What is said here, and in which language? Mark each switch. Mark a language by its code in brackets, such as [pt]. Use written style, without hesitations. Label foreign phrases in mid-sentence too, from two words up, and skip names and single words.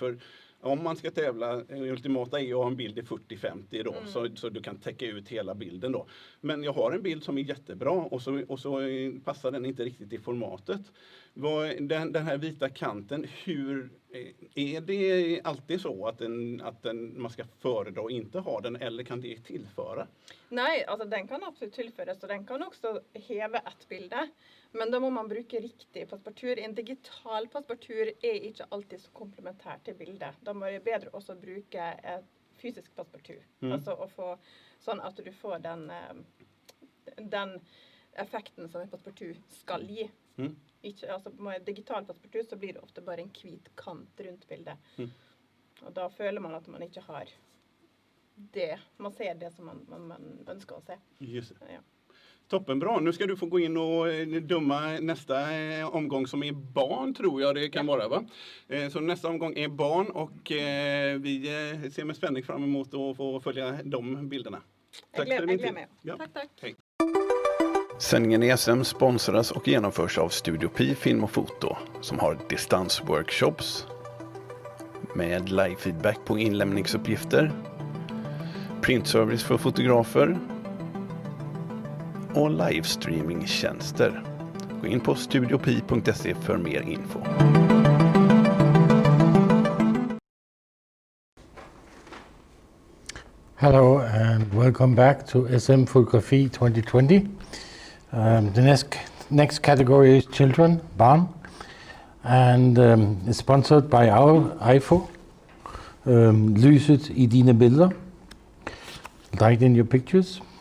[sv] För om man ska tävla, ultimata är att ha en bild i 40-50 då, så du kan täcka ut hela bilden då. Men jag har en bild som är jättebra och så passar den inte riktigt i formatet. Den här vita kanten, hur är det alltid så att man ska föredra och inte ha den, eller kan det tillföra? [no] Nei, altså den kan absolutt tilføres, og den kan også heve et bilde. Men da må man bruke riktig passepartur. En digital passepartur er ikke alltid så komplementær til bildet. Da må det bedre også bruke et fysisk passepartur. Altså å få sånn at du får den effekten som en passepartur skal gi. Ikke, altså med digital passepartur så blir det ofte bare en hvit kant rundt bildet. Og da føler man at man ikke har det. Man ser det som man ønsker å se. [sv] Just det. Ja. Toppen, bra. Nu ska du få gå in och döma nästa omgång som är barn, tror jag det kan vara, va? Så nästa omgång är barn, och vi ser med spänning fram emot att få följa de bilderna. Tack för din tid. Ja. Tack. Hej. Sändningen i SM sponsras och genomförs av Studio Pi Film och Foto, som har distansworkshops med live-feedback på inlämningsuppgifter, printservice för fotografer och livestreamingtjänster. Gå in på studiopi.se för mer info. [en] Hello and welcome back to SM Photography 2020. The next category is children, barn, and it's sponsored by our IFO, [no] Lyset i dine bilder, [en] light in your pictures.